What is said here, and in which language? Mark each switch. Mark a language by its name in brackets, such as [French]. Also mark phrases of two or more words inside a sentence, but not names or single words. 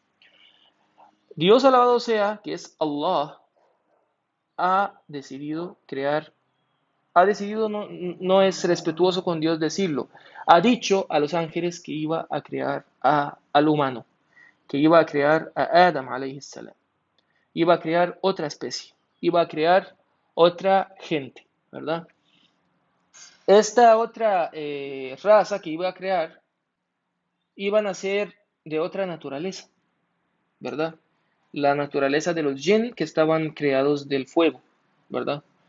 [Spanish] Dios alabado sea, que es Allah, ha decidido crear, ha decidido, no es respetuoso con Dios decirlo, ha dicho a los ángeles que iba a crear al humano, que iba a crear a Adam [Arabic] عليه السلام, [Spanish] iba a crear otra especie, iba a crear otra gente, ¿verdad? Esta otra raza que iba a crear iban a ser de otra naturaleza, ¿verdad? La naturaleza de los jinn que estaban creados del fuego, ¿verdad?